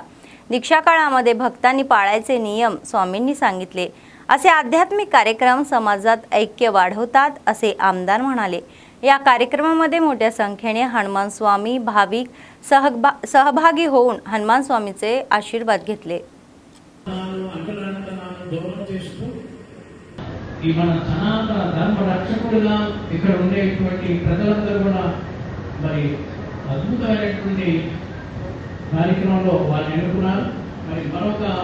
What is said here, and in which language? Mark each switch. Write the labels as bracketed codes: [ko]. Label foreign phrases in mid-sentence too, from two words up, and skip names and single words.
[mr] दीक्षा काळामध्ये भक्तांनी पाळायचे नियम स्वामींनी सांगितले. असे आध्यात्मिक कार्यक्रम समाजात ऐक्य वाढवतात असे आमदार म्हणाले. या कार्यक्रमामध्ये मोठ्या संख्येने हनुमान स्वामी भाविक सहभागी होऊन हनुमान स्वामींचे आशीर्वाद घेतले. [te] ఈ మన సనాతన ధర్మ రక్షకుడుగా ఇక్కడ ఉండేటువంటి ప్రజలందరూ కూడా మరి అద్భుతమైనటువంటి కార్యక్రమంలో వాళ్ళు ఎన్నుకున్నారు. మరి మరొక